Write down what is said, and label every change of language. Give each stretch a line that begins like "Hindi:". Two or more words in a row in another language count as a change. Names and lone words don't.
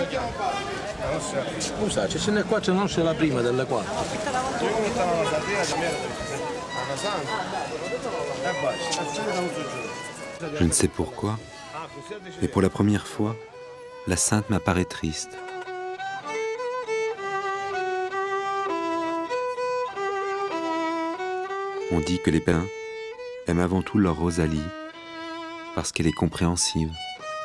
Italian: Scusa, ce n'è qua, non c'è la prima delle 4.
French: Je ne sais pourquoi, mais pour la première fois, la sainte m'apparaît triste. On dit que les pèlerins aiment avant tout leur Rosalie parce qu'elle est compréhensive.